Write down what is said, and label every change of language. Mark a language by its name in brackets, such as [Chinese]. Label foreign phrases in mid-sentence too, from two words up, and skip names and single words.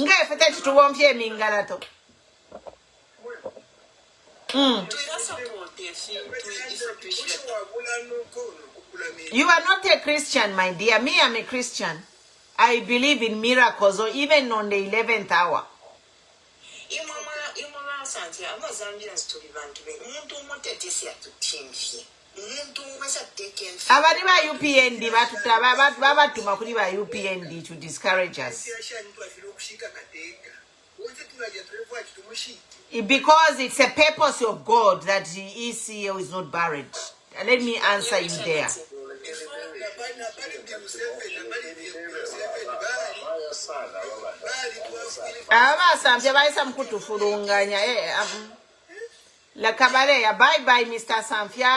[English] Mingalato. You are not a Christian, my dear. Me, I'm a Christian. I believe in miracles, or even on the 11th hour. [Bemba] Abariba UPND, babatuma kuri ba UPND [English] to discourage us. Because it's a purpose of God that the ECO is not buried. Let me answer you there. Bye, Mr. Samfia.